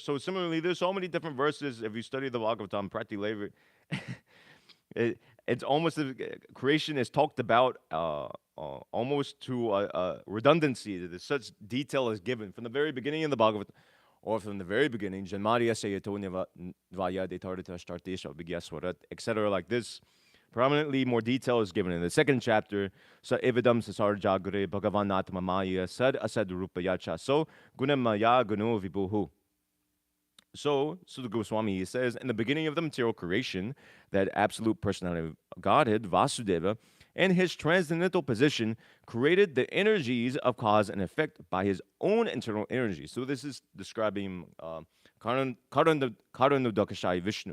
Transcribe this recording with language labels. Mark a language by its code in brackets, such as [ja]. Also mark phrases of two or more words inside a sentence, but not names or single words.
[en] So similarly, there's so many different verses. If you study the Bhagavatam, practically, it's almost creation is talked about almost to a redundancy. That such detail is given from the very beginning of the Bhagavatam, or from the very beginning, [sa] जन्माद्यस्य यतोऽन्वयादितरतश्चार्थेष्वभिज्ञः स्वराट्, [en] etc. Like this. Prominently, more detail is given in the 2nd chapter. [sa] स एवेदं ससर्जाग्रे भगवान् आत्ममायया सदसद्रूपया चासौ गुणमय्यागुणो विभुः. [en] So, Sutta Goswami says, in the beginning of the material creation, that absolute personality of Godhead, Vasudeva, and his transcendental position created the energies of cause and effect by his own internal energy. So this is describing Karanudakashai Vishnu.